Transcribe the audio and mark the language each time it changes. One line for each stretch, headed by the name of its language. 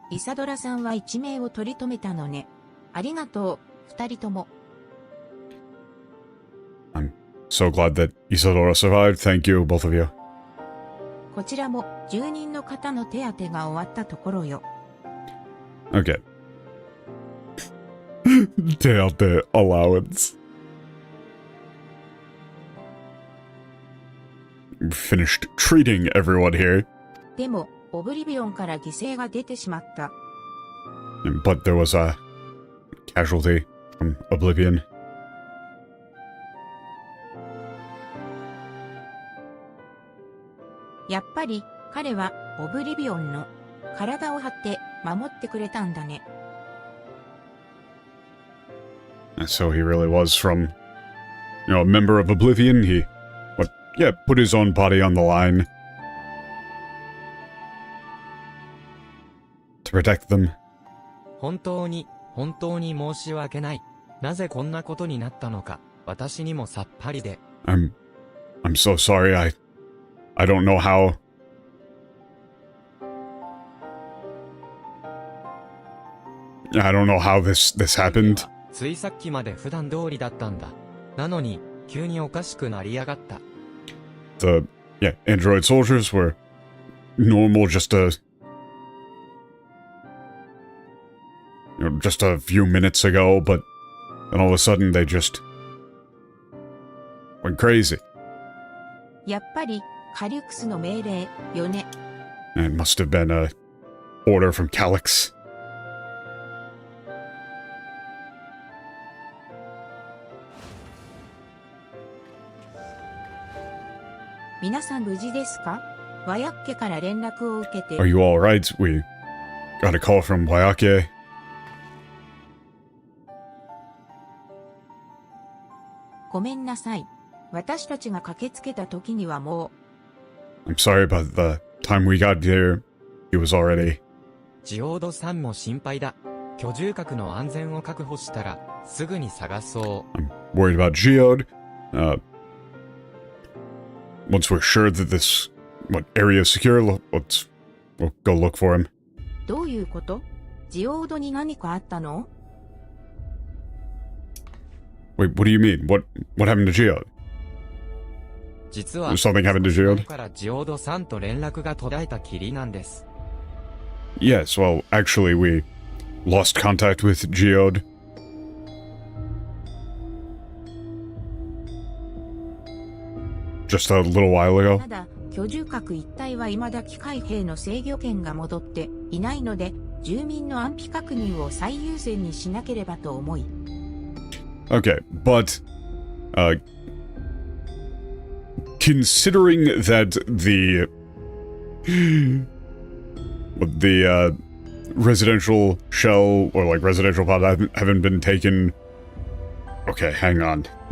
Japanese: イサドラさんは一命を取り留めたのね。ありがとう、二人とも。
English: I'm so glad that Isadora survived. Thank you, both of you.
Japanese: こちらも住人の方の手当てが終わったところよ。
English: Okay. Teate allowance. Finished treating everyone here.
Japanese: でも、オブリビオンから犠牲が出てしまった。
English: But there was a casualty from Oblivion.
Japanese: やっぱり彼はオブリビオンの体を張って守ってくれたんだね。
English: So he really was from, you know, a member of Oblivion. He, put his own body on the line to protect them.
Japanese: 本当に申し訳ない。なぜこんなことになったのか、私にもさっぱりで。
English: I'm so sorry. I don't know how. I don't know how this happened.
Japanese: ついさっきまで普段通りだったんだ。なのに、急におかしくなりやがった。
English: The android soldiers were normal just a few minutes ago, but then all of a sudden they just went crazy.
Japanese: やっぱりカリュクスの命令よね。
English: And it must have been a order from Calyx.
Japanese: 皆さん無事ですか？和訳家から連絡を受けて。
English: Are you all right? We got a call from Wayake.
Japanese: ごめんなさい。私たちが駆けつけた時にはもう。
English: I'm sorry about the time we got here. He was already.
Japanese: ジオードさんも心配だ。居住宅の安全を確保したら、すぐに探そう。
English: I'm worried about Geode. once we're sure that this area is secure, we'll go look for him.
Japanese: どういうこと？ジオードに何かあったの？
English: Wait, what do you mean? What happened to Geode?
Japanese: 実は
English: Something happened to Geode?
Japanese: からジオードさんと連絡が途絶えたきりなんです。
English: Yes, well, actually, we lost contact with Geode. Just a little while ago.
Japanese: ただ、居住区一帯は未だ機械兵の制御権が戻っていないので、住民の安否確認を最優先にしなければと思い。
English: Okay, but considering that the residential shell or like residential pod haven't been taken. Okay, hang on.